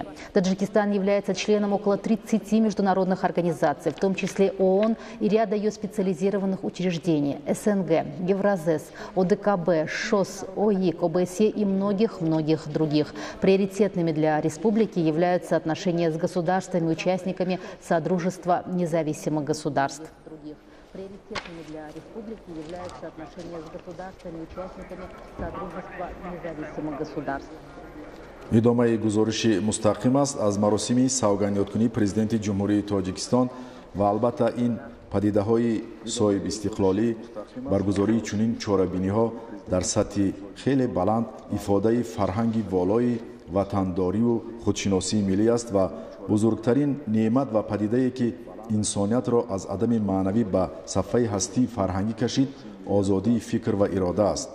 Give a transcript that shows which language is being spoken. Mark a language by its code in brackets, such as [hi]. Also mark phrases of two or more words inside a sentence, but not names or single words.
[ru] Таджикистан является членом около 30 международных организаций, в том числе ООН и ряда ее специализированных учреждений – СНГ, Евразес, ОДКБ, ШОС, ОИК, ОБСЕ и многих других. Приоритетными для республики являются отношения с государствами-участниками Содружества независимых государств. Приоритетными для республики являются отношения с государствами-участниками Содружества независимых государств. [tg] идомаи гузориши мустақим аст аз маросими савганиёткунии президенти ҷумҳурии тоҷикистон ва албатта ин падидаҳои соҳиб истиқлолӣ баргузории чунин чорабиниҳо дар сатҳи хеле баланд ифодаи фарҳанги волои ватандориву худшиносии миллӣ аст ва бузургтарин неъмат ва падидае ки инсониятро аз адами маънавӣ ба сафҳаи ҳастии фарҳангӣ кашид озодии фикр ва ирода аст.